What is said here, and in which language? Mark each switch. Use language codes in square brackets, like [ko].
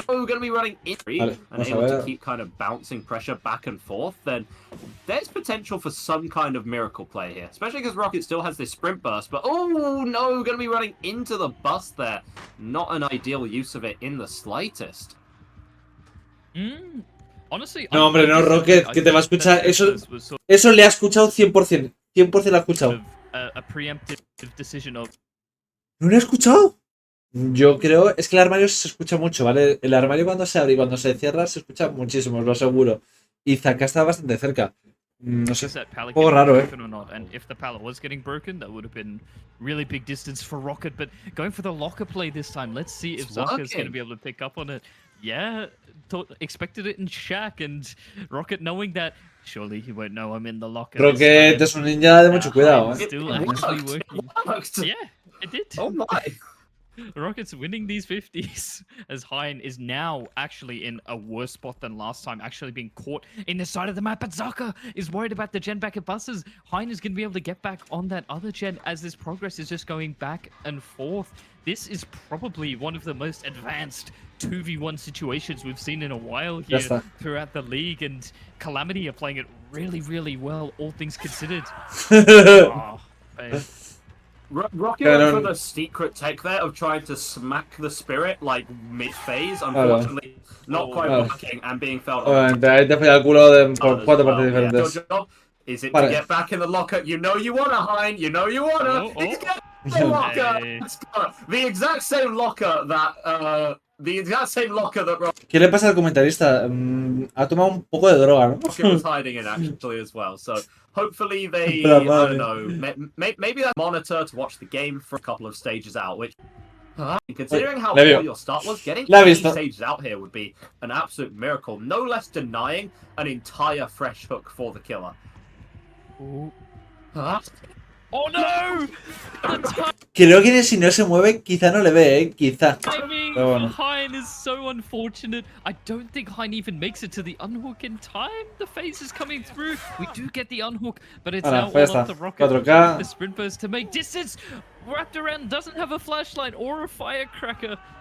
[en] Oh, we're going to be running in and able to keep kind of bouncing pressure back and forth, then there's potential for some kind of miracle play here, especially because Rocket still has this sprint burst, but oh no, we're going to be running into the bus there. Not an ideal use of it in the slightest. Honestly, [es] no, hombre, no, Rocket, que te va a escuchar. Eso le ha escuchado 100%. 100% le ha escuchado. [en] A preemptive decision of... [es] ¿No le ha escuchado? Yo creo, es que el armario se escucha mucho, ¿vale? El armario cuando se abre y cuando se cierra se escucha muchísimo, os lo aseguro. Y Zaka está bastante cerca. No sé, un poco raro, ¿eh? [en] And if the pallet was getting broken, that would have been really big distance for Rocket, but going for the locker play this time. Let's see if Zaka's going to be able to pick up on it. Yeah, expected it in Shack, and Rocket knowing that surely he won't know I'm in the locker. [es] Rocket es un ninja de mucho cuidado, ¿eh? [en] Still actually working. Yeah, it did. Oh my. Rocket's winning these 50s as Hein is now actually in a worse spot than last time, actually being caught in the side of the map. But Zaka is worried about the gen back at buses. Hein is going to be able to get back on that other gen as this progress is just going back and forth. This is probably one of the most advanced 2v1 situations we've seen in a while here throughout the league, and Calamity are playing it really, really well, all things considered. Oh, man. Rocket went for the secret tech there of trying to smack the spirit like mid-phase, unfortunately not quite working and being felt on. [es] Ahí te falla el culo por 4 partes diferentes. [en] Your job is it to get back in the locker? You know you wanna, Hein. You know you wanna. He's getting the locker. The exact same locker that [es] ¿Qué le pasa al comentarista? Ha tomado un poco de droga, ¿no? [en] Rocket was hiding in actually as well, so hopefully they, I don't know, maybe that monitor to watch the game for a couple of stages out, which, considering how poor your start was, getting 3 stages out here would be an absolute miracle, no less denying an entire fresh hook for the killer. Oh no! [es] Creo que si no se mueve, quizá no le ve, quizá. [en] Timing for Hein is so unfortunate. I don't think Hein even makes it to the unhook in time. The phase is coming through. We do get the unhook, but it's now all up the Rocket. The sprint burst to make distance. Wrapped around, doesn't have a flashlight or a firecracker.